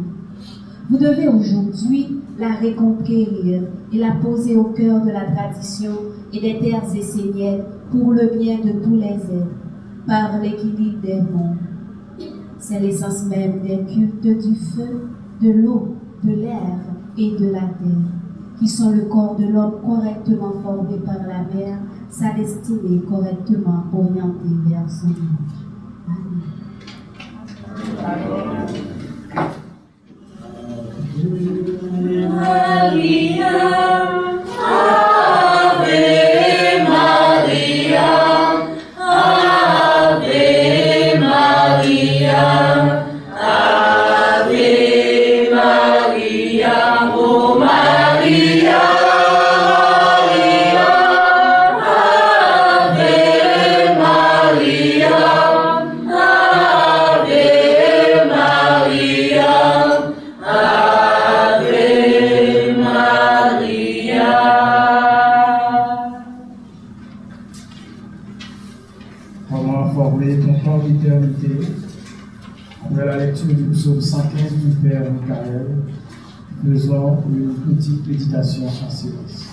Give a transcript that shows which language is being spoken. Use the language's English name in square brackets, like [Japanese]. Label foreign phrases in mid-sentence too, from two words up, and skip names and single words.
[French] Vous devez aujourd'hui la reconquérir et la poser au cœur de la tradition et des terres esséniennes pour le bien de tous les êtres, par l'équilibre des mondes. C'est l'essence même des cultes du feu, de l'eau, de l'air et de la terre, qui sont le corps de l'homme correctement formé par la mer, sa destinée correctement orientée vers son but. Amen. [Latin] Maria, Ave Maria, Ave Maria, Ave Maria, oh Maria, Ave Maria, Ave Maria. [French] Comment former ton corps d'éternité? Après la lecture du psaume 115 du Père Michael, faisons une petite méditation en silence.